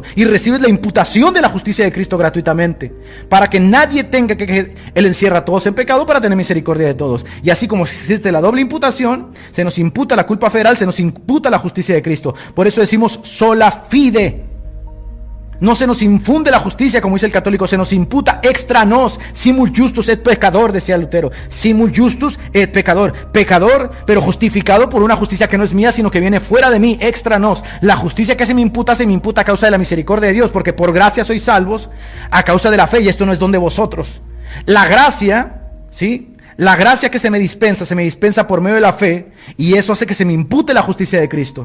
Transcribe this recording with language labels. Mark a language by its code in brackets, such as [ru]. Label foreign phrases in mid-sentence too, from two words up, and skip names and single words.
[es] Y recibes la imputación de la justicia de Cristo gratuitamente. Para que nadie tenga que Él encierra a todos en pecado para tener misericordia de todos. Y así como existe la doble imputación, se nos imputa la culpa federal, se nos imputa la justicia de Cristo. Por eso decimos [la] sola fide. [es] No se nos infunde la justicia, como dice el católico, se nos imputa [la] extra nos, simul justus et pecador, [es] decía Lutero. [la] Simul justus et pecador. [es] Pecador, pero justificado por una justicia que no es mía, sino que viene fuera de mí, [la] extra nos. [es] La justicia que se me imputa a causa de la misericordia de Dios, porque por gracia sois salvos a causa de la fe, y esto no es don de vosotros. La gracia, ¿sí? La gracia que se me dispensa por medio de la fe, y eso hace que se me impute la justicia de Cristo.